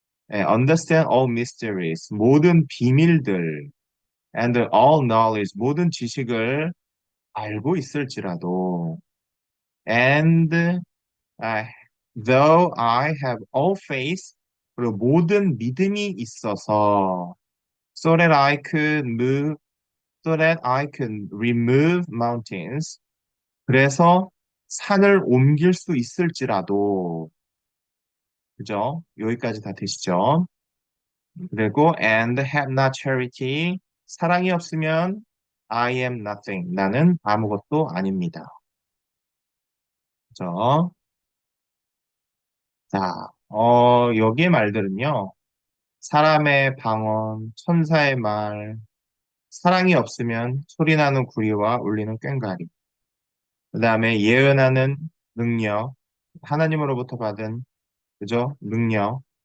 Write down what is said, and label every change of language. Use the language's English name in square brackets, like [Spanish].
[English] understand all mysteries, [Korean] 모든 비밀들, [English] and all knowledge, [Korean] 모든 지식을 알고 있을지라도, [English] and uh, though I have all faith, [Korean] 그리고 모든 믿음이 있어서, [English] so that I could move, so that I can remove mountains. [Korean] 그래서 산을 옮길 수 있을지라도, 그죠? 여기까지 다 되시죠? 그리고 [English] and have not charity, [Korean] 사랑이 없으면 [English] I am nothing, [Korean] 나는 아무것도 아닙니다. 그죠? 자, 여기의 말들은요, 사람의 방언, 천사의 말, 사랑이 없으면 소리나는 구리와 울리는 꽹과리. 그다음에 예언하는 능력, 하나님으로부터 받은 그죠? 능력.